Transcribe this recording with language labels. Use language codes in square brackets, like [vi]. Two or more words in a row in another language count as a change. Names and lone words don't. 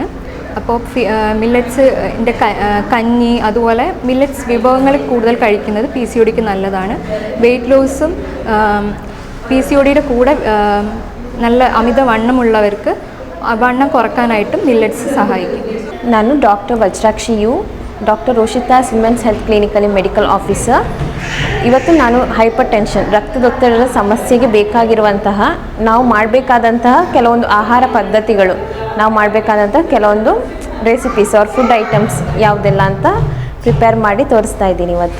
[ml] അപ്പോൾ മില്ലറ്റ്സിൻ്റെ കഞ്ഞി, അതുപോലെ മില്ലറ്റ്സ് വിഭവങ്ങൾ കൂടുതൽ കഴിക്കുന്നത് PCODക്ക് നല്ലതാണ്. [en] weight loss [ml] PCODയുടെ കൂടെ നല്ല അമിത വണ്ണമുള്ളവർക്ക് വണ്ണം കുറക്കാനായിട്ടും മില്ലറ്റ്സ് സഹായിക്കും. [kn] ನಾನು ಡಾಕ್ಟರ್ ವಜ್ರಾಕ್ಷಿ ಯು, ಡಾಕ್ಟರ್ ರೋಷಿತಾಸ್ ವುಮೆನ್ಸ್ ಹೆಲ್ತ್ ಕ್ಲಿನಿಕಲ್ಲಿ [en] medical officer. [kn] ಇವತ್ತು ನಾನು ಹೈಪರ್ ಟೆನ್ಷನ್, ರಕ್ತದೊತ್ತಡದ ಸಮಸ್ಯೆಗೆ ಬೇಕಾಗಿರುವಂತಹ ನಾವು ಮಾಡಬೇಕಾದಂತಹ ಕೆಲವೊಂದು ಆಹಾರ ಪದ್ಧತಿಗಳು, ನಾವು ಮಾಡಬೇಕಾದಂತಹ ಕೆಲವೊಂದು [en] recipes or food items [kn] ಯಾವುದೆಲ್ಲ ಅಂತ ಪ್ರಿಪೇರ್ ಮಾಡಿ ತೋರಿಸ್ತಾ ಇದ್ದೀನಿ ಇವತ್ತು.